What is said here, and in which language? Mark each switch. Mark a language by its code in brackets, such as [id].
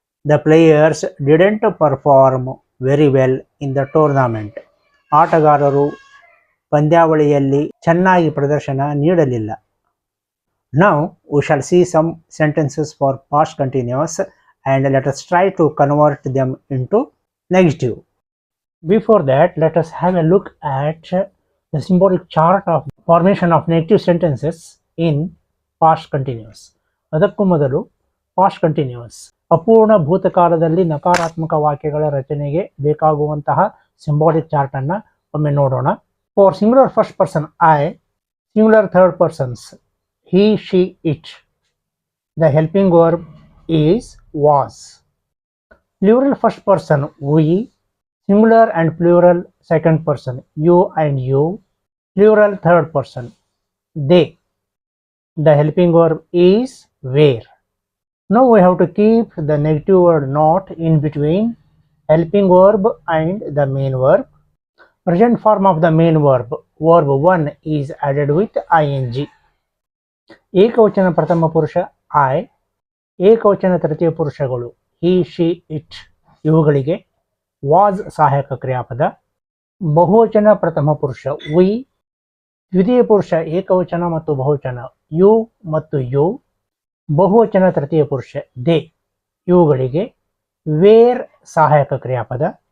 [en] The players didn't perform very well in the tournament. [kn] ಆಟಗಾರರು ಪಂದ್ಯಾವಳಿಯಲ್ಲಿ ಚೆನ್ನಾಗಿ ಪ್ರದರ್ಶನ ನೀಡಲಿಲ್ಲ. [en] Now we shall see some sentences for past continuous and let us try to convert them into negative. Before that, let us have a look at the symbolic chart of formation of negative sentences in past continuous. [kn] ಅದಕ್ಕೂ ಮೊದಲು past continuous ಅಪೂರ್ಣ ಭೂತಕಾಲದಲ್ಲಿ ನಕಾರಾತ್ಮಕ ವಾಕ್ಯಗಳ ರಚನೆಗೆ ಬೇಕಾಗುವಂತಹ symbolic chart ಅನ್ನು ಒಮ್ಮೆ ನೋಡೋಣ. [en] For singular first person I, singular third persons he, she, it. The helping verb is was. Plural first person we, singular and plural second person you and you, plural third person they. The helping verb is were. Now we have to keep the negative word not in between helping verb and the main verb. Present form of the main verb, verb 1 is added with ing. [kn] ಏಕವಚನ ಪ್ರಥಮ ಪುರುಷ I, ಏಕವಚನ ತೃತೀಯ ಪುರುಷಗಳು ಹಿ, she, it ಇವುಗಳಿಗೆ was ಸಹಾಯಕ ಕ್ರಿಯಾಪದ. ಬಹುವಚನ ಪ್ರಥಮ ಪುರುಷ ವಿ, ದ್ವಿತೀಯ ಪುರುಷ ಏಕವಚನ ಮತ್ತು ಬಹುವಚನ ಯು ಮತ್ತು ಯು, ಬಹುವಚನ ತೃತೀಯ ಪುರುಷ ದೇ ಇವುಗಳಿಗೆ ವೇರ್ ಸಹಾಯಕ ಕ್ರಿಯಾಪದ.